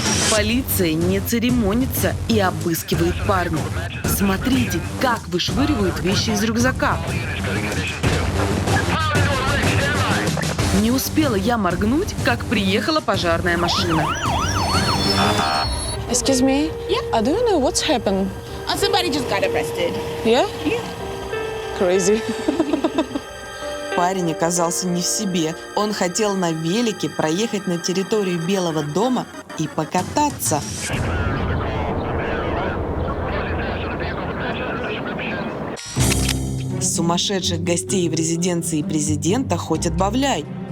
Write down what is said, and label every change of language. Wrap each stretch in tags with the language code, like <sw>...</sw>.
<ru>Полиция не церемонится и обыскивает парня. Смотрите, как вышвыривают вещи из рюкзака. Не успела я моргнуть, как приехала пожарная машина.</ru> <en>Excuse me? Yeah? Do you know what's happened? Somebody just got arrested. Yeah? Crazy.</en> <ru>Парень оказался не в себе. Он хотел на велике проехать на территорию Белого дома и покататься. Сумасшедших гостей в резиденции президента хоть отбавляй.</ru>